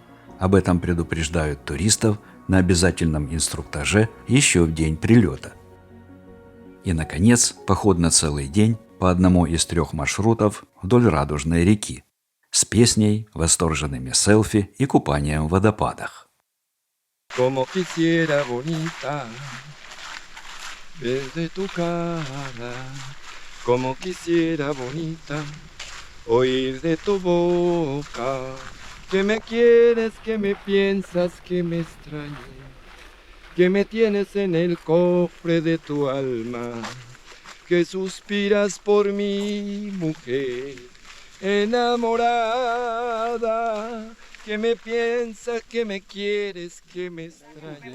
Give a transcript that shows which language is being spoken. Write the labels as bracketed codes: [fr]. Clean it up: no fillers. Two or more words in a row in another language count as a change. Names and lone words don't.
[ru] Об этом предупреждают туристов на обязательном инструктаже еще в день прилета. И, наконец, поход на целый день по одному из 3 маршрутов вдоль Радужной реки с песней, восторженными селфи и купанием в водопадах. [es] Como quisiera bonita ver de tu cara, como quisiera bonita oír de tu boca, que me quieres, que me piensas, que me extrañas, que me tienes en el cofre de tu alma, que suspiras por mí, mujer enamorada, que me piensas, que me quieres, que me extrañas.